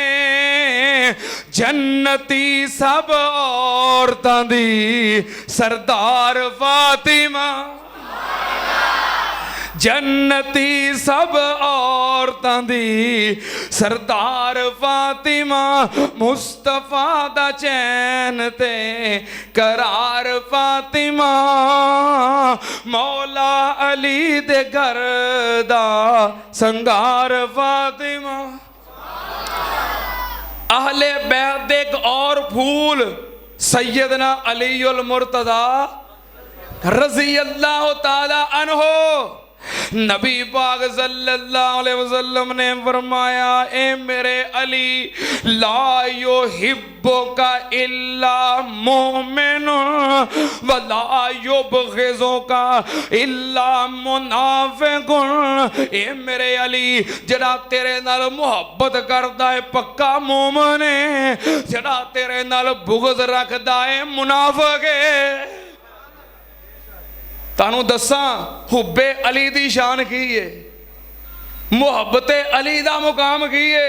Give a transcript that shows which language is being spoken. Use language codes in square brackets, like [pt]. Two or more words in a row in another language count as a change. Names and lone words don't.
[pa] جنتی سب عورتاں دی سردار فاطمہ جنتی سب عورتاں دی سردار فاطمہ مصطفیٰ دا چین تے قرار فاطمہ مولا علی دے گھر دا سنگار فاطمہ. اہلِ بیت دے ایک اور پھل سیدنا علی المرتضیٰ [ar] رضي الله تعالى عنه [pa] نبی پاک [ar] صلى الله عليه وسلم [pa] نے فرمایا اے میرے علی [ar] لا يحبك إلا مؤمن ولا يبغضك إلا منافق. [pa] اے میرے علی جہڑا تیرے نال محبت کردا ہے پکا مومن ہے جہڑا تیرے نال بغض رکھدا ہے منافق ہے. تانوں دساں حبِ علی دی شان کی ہے محبتِ علی دا مقام کی ہے.